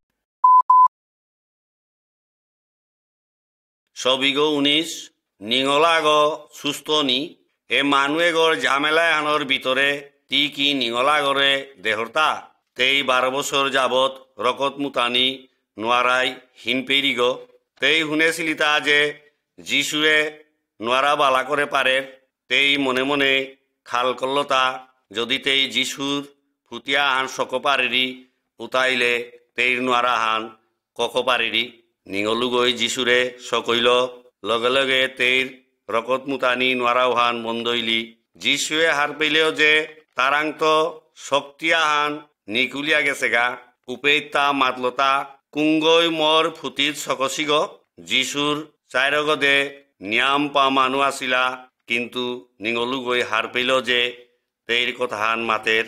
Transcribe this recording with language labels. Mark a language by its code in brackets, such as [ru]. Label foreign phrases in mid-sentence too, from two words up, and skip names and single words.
[haj] ছবিগ 19 নিঙলাগ সুস্থ নি এ মানুয়েগর ঝামেলায় হানোর ভিতরে তি কি নিঙলাগরে দেহরতা তেই 12 বছর যাবত রকত মুতানি নোয়ারাই হিনপেরিগ। তেই শুনেছিলি তা যে যিশুয়ে নোয়ারা বালা করে পারের। তেই মনে মনে খাল করলতা যদি তেই যিশুর ফুটিয়া হান সক পারেরি উতাইলে তেইর নোয়ারা হান কক পারেরি। নিঙলুগই যিশুরে সকইল লগে লগে তেইর রকত মুতানি নোয়ারাও হান বন্ধইলি। যিশুয়ে হার পেলেও যে তারাংত শক্তিয়া হান নিকুলিয়া গেছে গা। উপেতা মাতলতা কুঙ্গই মর ফুটিত সকসিগ। যিশুর চাইরগদে নিয়াম পা মানু আসিলা, কিন্তু নিঙলুগই হার পেল যে তেইর কথা হান মাতের।